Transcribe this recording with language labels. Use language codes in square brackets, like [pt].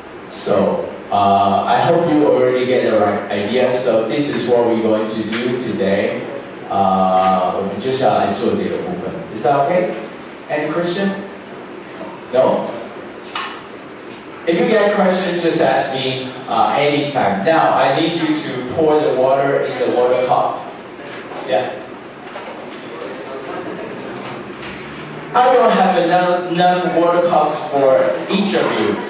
[en] So I hope you already get the right idea. So this is what we're going to do today. [zh] 我们接下来做这个部分。 [en] Is that okay? Any question? No. If you get questions, just ask me anytime. Now I need you to pour the water in the water cup. Yeah. I don't have enough water cups for each of you.